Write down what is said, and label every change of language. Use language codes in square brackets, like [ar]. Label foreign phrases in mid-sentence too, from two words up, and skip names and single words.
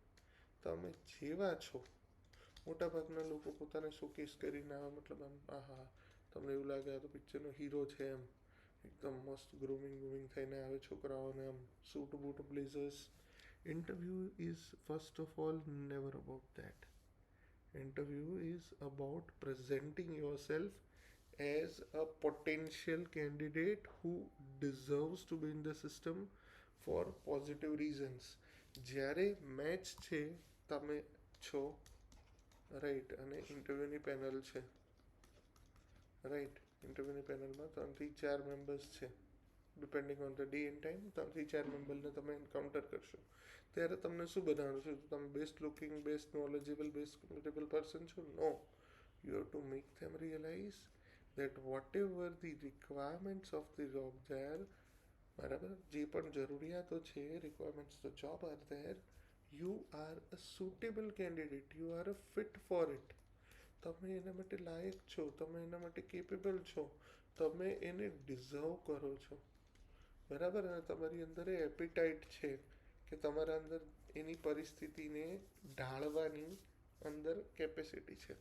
[gu] તમે જેવા છો, મોટાભાગના લોકો પોતાને શોકેસ કરીને આવે, મતલબ આમ આહા, તમને એવું લાગે આ તો પિક્ચરનો હીરો છે એમ, એકદમ મસ્ત ગ્રૂમિંગ થઈને આવે છોકરાઓને, આમ [en] suit boot blazers. interview is first of all never about that. interview is about presenting your self as a potential candidate who deserves to be in the system for positive reasons. [gu] જ્યારે મેચ છે, તમે છો, રાઈટ, અને ઇન્ટરવ્યૂની પેનલ છે, રાઈટ. ઇન્ટરવ્યૂની પેનલમાં 3 થી 4 મેમ્બર્સ છે, [en] depending on the day and time. [gu] 3 થી 4 મેમ્બરને તમે એન્કાઉન્ટર કરશો, ત્યારે તમને શું બનાવવાનું છે? તમે [en] best looking, best knowledgeable, best comfortable person [gu] છો? નો. [en] You have to make them realize that whatever the requirements of the job there, [gu] બરાબર, જે પણ જરૂરિયાતો છે, [en] requirements the job are there, you are a suitable candidate, you are a fit for it. [gu] તમે એના માટે લાયક છો, તમે એના માટે કેપેબલ છો, તમે એને ડિઝર્વ કરો છો, બરાબર. અને તમારી અંદર એ એપિટાઇટ છે કે તમારા અંદર એની પરિસ્થિતિને ઢાળવાની અંદર કેપેસિટી છે.